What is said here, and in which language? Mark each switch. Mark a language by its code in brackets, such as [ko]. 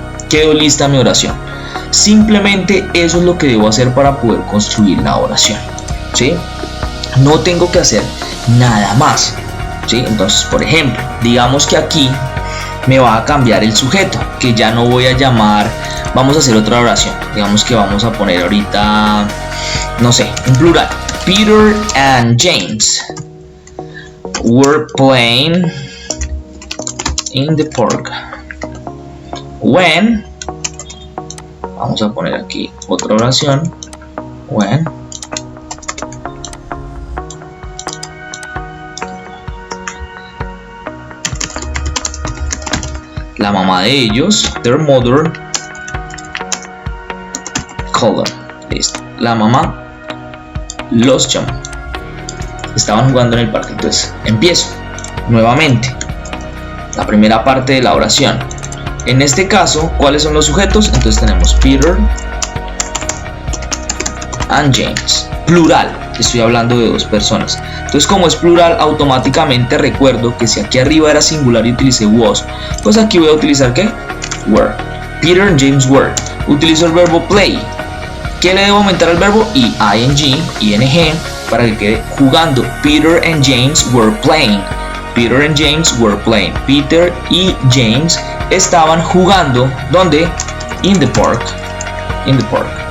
[es] Quedó lista mi oración. Simplemente eso es lo que debo hacer para poder construir la oración, ¿sí? No tengo que hacer nada más, ¿sí? Entonces, por ejemplo, digamos que aquí me va a cambiar el sujeto, que ya no voy a llamar, vamos a hacer otra oración, digamos que vamos a poner ahorita, no sé, un plural. [en] Peter and James were playing in the park when, [es] vamos a poner aquí otra oración, [en] when [es] la mamá de ellos, [en] their mother, called them. [es] Listo. La mamá los llamó. Estaban jugando en el parque. Entonces empiezo nuevamente la primera parte de la oración. En este caso, ¿cuáles son los sujetos? Entonces tenemos Peter and James. Plural. Estoy hablando de dos personas. Entonces, como es plural, automáticamente recuerdo que si aquí arriba era singular y utilicé was, pues aquí voy a utilizar ¿qué? Were. Peter and James were. Utilizo el verbo play. ¿Qué le debo aumentar al verbo? ing, para que quede jugando. [en] Peter and James were playing. Peter and James were playing. [es] Peter y James estaban jugando. ¿Dónde? [en] In the park. In the park.